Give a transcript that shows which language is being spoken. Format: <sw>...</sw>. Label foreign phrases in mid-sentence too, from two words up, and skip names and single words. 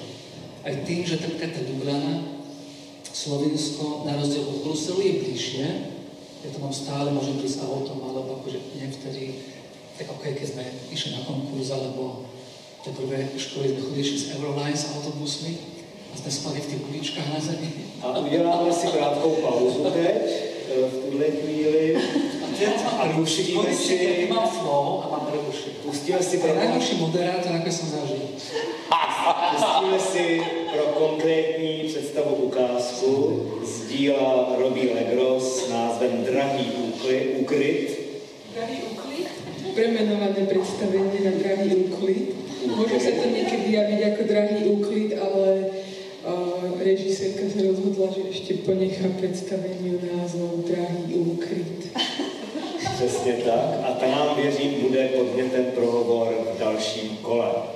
<sk>Aj tým, že tá Ljubljana, Slovinsko, na rozdiel od Bruselu je bližšie, ja to mám stále, môžem prísť autom, alebo akože vtedy, tak ako keď sme išli na konkurs, alebo tie prvé školy sme chodili s Euroline s autobusmi a sme spali v tých uličkách na zemi.</sk> <cs>A uděláme si krátkou pauzu teď, v tuhle chvíli. A pustíme si...</cs> <sk>Mám flow a mám prerušiť.</sk> <cs>Pustíme si pro...</cs> <sk>Najlepší moderátor, ako som zažil.</sk> <cs>Pustíme si pro konkrétní představu ukázku z díla Robbie Legros s názvem Drahý úkryt. Drahý úkryt?</cs> <sk>Premenované predstavenie na Drahý úkryt. Môže sa to niekedy javiť ako Drahý úkryt, ale režisérka sa rozhodla, že ešte ponechá predstaveniu názvom Drahý úkryt.</sk> <cs>Přesně tak. A ta nám, věřím, bude podnětem pro hovor v dalším kole.</cs>